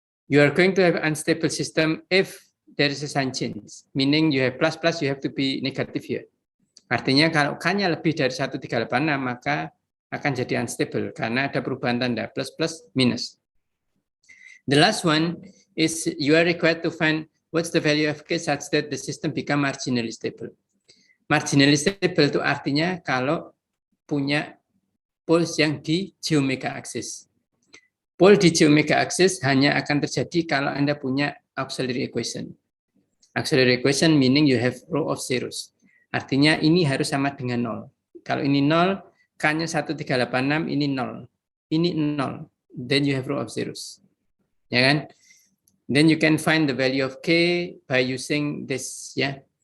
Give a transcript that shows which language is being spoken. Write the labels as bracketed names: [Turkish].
[English] You are going to have unstable system if there is a sign change. Meaning you have plus plus, you have to be negative here. [Indonesian] Artinya kalau K-nya lebih dari 1386, maka akan jadi unstable karena ada perubahan tanda plus plus minus. [English] The last one is you are required to find what's the value of K such that the system become marginally stable. [Indonesian] Marginally stable itu artinya kalau punya poles yang di J omega axis. Pole di J omega axis hanya akan terjadi kalau Anda punya auxiliary equation. [English] Auxiliary equation meaning you have row of zeros. [Indonesian] Artinya ini harus sama dengan 0. Kalau ini 0, K-nya 1386, ini 0. Ini 0. [English] Then you have row of zeros. [Indonesian] Ya kan? [English] Then you can find the value of K by using this ya.